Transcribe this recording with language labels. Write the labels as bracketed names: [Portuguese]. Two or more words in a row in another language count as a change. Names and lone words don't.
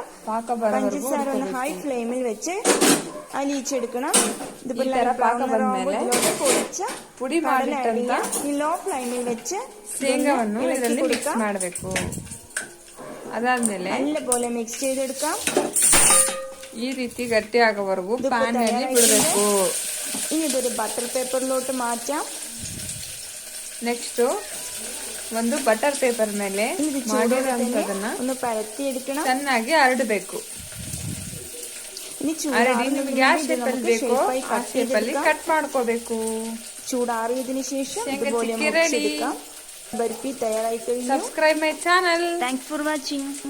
[Malayalam] പഞ്ചസാര ഒന്ന് [English] high flameil [Malayalam] വെച്ച് അലിയിച്ചെടുക്കണം. ഇതുപോലെ ഇതിലോട്ട് പൊടിച്ച കടല ആഡ് ചെയ്യാം. ഈ [English] low flameil [Malayalam] വെച്ച് ഇളക്കി കൊടുക്കാം. [Kannada] ಅದಾದ್ಮೇಲೆ [Malayalam] നല്ലപോലെ മിക്സ് ചെയ്തെടുക്കാം. [Kannada] ಈ ರೀತಿ ಗಟ್ಟಿ ಆಗೋವರೆಗೂ ಪ್ಯಾನ್ ಅಲ್ಲಿ ಬಿಡಬೇಕು. [Malayalam] ഇനി ഇതൊരു [English] butter paperilottu [Malayalam] മാറ്റാം. [Kannada] ನೆಕ್ಸ್ಟ್ ಒಂದು [English] butter paper [Kannada] ಮೇಲೆ ಮಾಡಿರೋಂಥದನ್ನ [Malayalam] ഒന്ന് പരത്തിയെടുക്കണം. [Kannada] ಚೆನ್ನಾಗಿ ಹರಡಬೇಕು. ನಿಮಗೆ ಯಾವ ಶೇಪಲ್ಲಿ ಬೇಕೋ ಆ ಶೇಪಲ್ಲಿ ಕಟ್ ಮಾಡ್ಕೋಬೇಕು. [Malayalam] ചൂടാറിയതിനു ശേഷം ഇതുപോലെ മുറിച്ചെടുക്കാം. ബർഫി തയ്യാറായി കഴിഞ്ഞു. [English] subscribe my channel. thanks for watching.